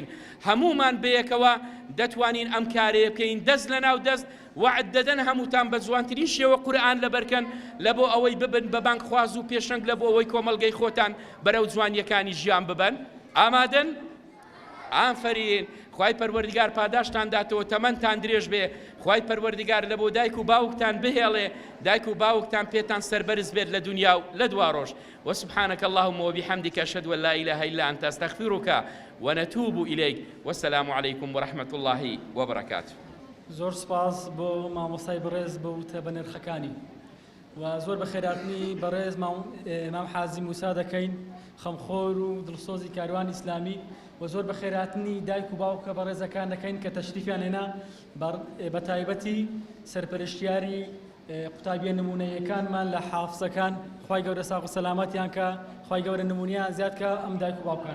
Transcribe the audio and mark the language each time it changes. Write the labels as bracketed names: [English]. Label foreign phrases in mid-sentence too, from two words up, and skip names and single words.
[Central Kurdish] هەمومان بەیەکەوە دەتوانین ئەم کارەیە بکەین، دەست لە ناو دەست وعد دەدەن هەمووتان بە جوانترین شێوە قورئان لەبەرکەن لە بۆ ئەوەی ببن بە بانگ خواز و پێشەنگ لە بۆ ئەوەی کۆمەڵگەی خۆتان بەرەو جوانیەکانی ژیان ببەن. ئامادەن؟ ئافرین خوای پەروەردگار پاداشتان داتەوە تەمەنتان درێژ بێ خوای پەروەردگار لە بۆ دایک و باوکتان بهێڵێ دایک و باوکتان پێتان سەربەرز بێت لە دنیا و لە دوا ڕۆژ [Arabic] وسبحانك اللهم وبحمدك أشهد أن لا إله إلا أنت أستغفرك ونتوب إليك والسلام عليكم ورحمة الله وبركاته. [Central Kurdish] زۆر سپاس بۆ مامۆستای بەڕێز بەوتە بە نرخەکانی و زۆر بە خێراتنی بەڕێز مام حازی موسا دەکەین خەمخۆر و دڵسۆزی کاروانی ئیسلامی و زۆر بە خێراتنی دایک و باوکە بەڕێزەکان دەکەین کە تەشریفیان هێنا بە تایبەتی سەرپەرشتیاری قوتابیە نمونەیەکانمان لە حافزەکان خوای گەورە ساق و سەلامەتیان کە خوای گەورە نمونیان زیاد کە ئەم دایک و باوکانە.